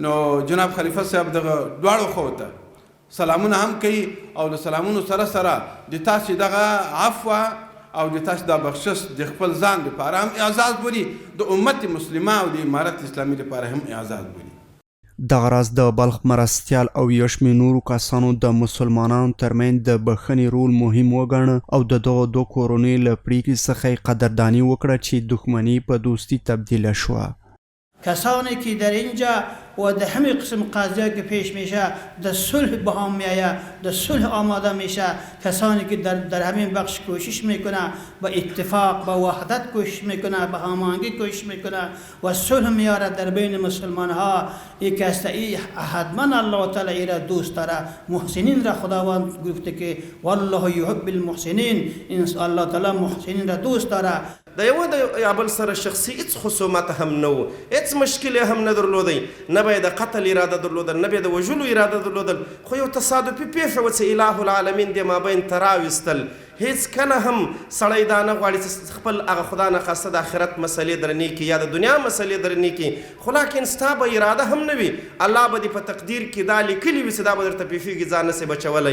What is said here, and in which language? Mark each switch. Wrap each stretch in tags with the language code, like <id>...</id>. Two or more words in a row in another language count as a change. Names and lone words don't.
<ps>نو جناب خلیفه صاحب دغه دواړو خو ته سلامونه هم کوي او د سلامونو سره سره د تاسې دغه عفو او د تاسې دا بخشش د خپل ځان لپاره هم اعزاز بولي، د امت مسلمه او د امارت اسلامي لپاره هم اعزاز بولي. دغه راز د بلخ مرستیال او یو شمېر نورو کسانو د مسلمانانو ترمنځ د بخښنې رول مهم وګاڼه او د دغو دوه کورنیو له پرېکړې څخه یې قدرداني وکړه چې دښمني په دوستي تبدیله شوه.</ps> <fa>کسانی که در اینجا و در همه قسم قضیه که پیش میشه در صلح به هم میآید، در صلح آماده میشه. کسانی که در همین بخش کوشش میکنه با اتفاق با وحدت کوشش میکنه، با هماهنگی کوشش میکنه و صلح میاره در بین مسلمان ها. یک است حتما الله تعالی ای را دوست داره. محسنین را خداوند گفته که</fa> <ar>والله یحب المحسنین،</ar> <fa>این الله تعالی محسنین را دوست داره.</fa> <ps>د یو د یا بل سره شخصي هیڅ خصومت هم نه و، هیڅ مشکل هم نه درلودی، نه به د قتل اراده درلودل، نه به د وژلو اراده درلودل، خو یو تصادفي پیښه وه چې</ps> <ar>اله العالمین</ar> <ps>د مابین ته راویستل. هیڅ کله هم سړی دا نه غواړي چې خپل هغه</ps> <fa>خدا نه خواسته</fa> <ps>د آخرت مسلې درنې کړي یا د دنیا مسلې درنې کړي، خو لاکن ستا به اراده هم نه وي، الله به دې په تقدیر کې دا لیکلي وي چې دا به درته پیښیږي، ځان نسې بچولی.</ps>